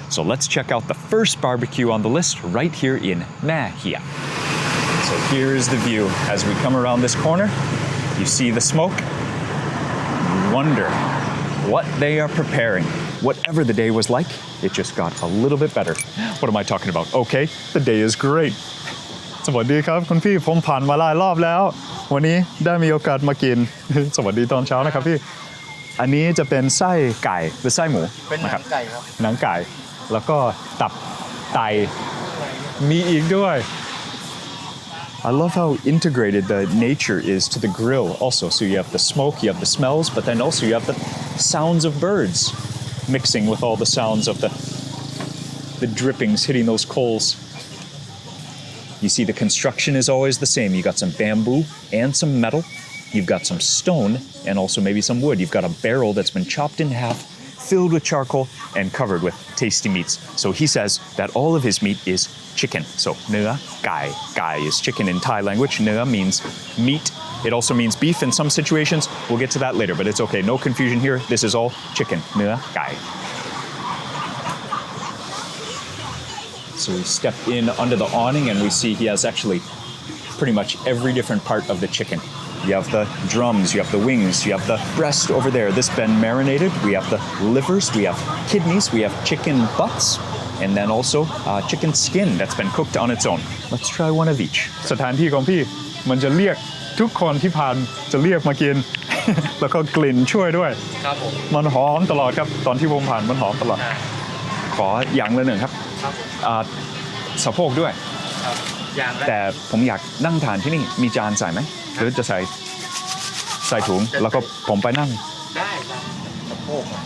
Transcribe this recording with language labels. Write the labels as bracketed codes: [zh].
[en] So let's check out the first barbecue on the list right here in Mae Hia. So here's the view. As we come around this corner, you see the smoke. You wonder what they are preparing. Whatever the day was like, it just got a little bit better. What am I talking about? Okay, the day is great. [th] สวัสดีครับคุณพี่ผมผ่านมาหลายรอบแล้ววันนี้ได้มีโอกาสมากิน สวัสดีตอนเช้านะครับพี่อันนี้จะเป็นไส้ไก่หรือไส้หมูเป็นหนังไก่ครับหนังไก่แล้วก็ตับไตมีอีกด้วย [en] I love how integrated the nature is to the grill also. So you have the smoke, you have the smells, but then also you have the sounds of birds mixing with all the sounds of the drippings hitting those coals. You see the construction is always the same. You got some bamboo and some metal. You've got some stone and also maybe some wood. You've got a barrel that's been chopped in half, filled with charcoal and covered with tasty meats. So he says that all of his meat is chicken. So นื้อไก่ Gai is chicken in Thai language. เนื้อ means meat. It also means beef in some situations. We'll get to that later, but it's okay. No confusion here. This is all chicken. เนื้อไก่ So we step in under the awning and we see he has actually pretty much every different part of the chicken. You have the drums, you have the wings, you have the breast over there. This been marinated. We have the livers, we have kidneys, we have chicken butts, and then also chicken skin that's been cooked on its own. Let's try one of each. [th] สถานที่ของพี่มันจะเรียกทุกคนที่ผ่านจะเรียกมากิน แล้วก็กลิ่นช่วยด้วยครับผมมันหอมตลอดครับตอนที่ผมผ่านมันหอมตลอดขออย่างละหนึ่งครับสะโพกด้วยแต่ผมอยากนั่งทานที่นี่มีจานใส่ไหมหรือจะใส่ถุงแล้วก็ผมไปนั่งได้สะโพก